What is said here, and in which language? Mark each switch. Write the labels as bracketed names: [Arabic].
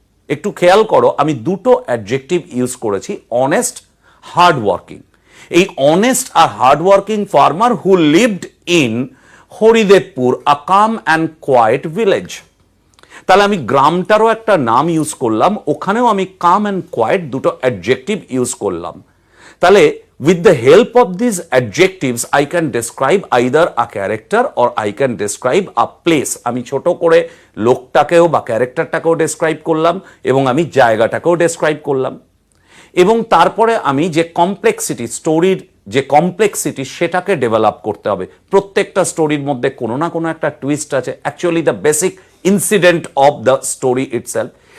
[Bangla] একটু খেয়াল করো, আমি দুটো অ্যাডজেক্টিভ ইউজ করেছি, অনেস্ট, হার্ডওয়ার্কিং। [English] এই অনেস্ট আর hardworking farmer who lived in Haridevpur, a calm and quiet village. [Bangla] তাহলে আমি গ্রামটারও একটা নাম ইউজ করলাম, ওখানেও আমি কাম অ্যান্ড কোয়াইট দুটো অ্যাডজেক্টিভ ইউজ করলাম। [English] তাহলে with the help of these adjectives I can describe either a character or I can describe a place. [Bangla] আমি ছোট করে লোকটাকেও বা ক্যারেক্টারটাকেও ডেসক্রাইব করলাম এবং আমি জায়গাটাকেও ডেসক্রাইব করলাম, এবং তারপরে আমি যে কমপ্লেক্সিটি, স্টোরির যে কমপ্লেক্সিটি সেটাকে ডেভেলপ করতে হবে। প্রত্যেকটা স্টোরির মধ্যে কোনো না কোনো একটা টুইস্ট আছে, [English] Actually the basic incident of the story itself.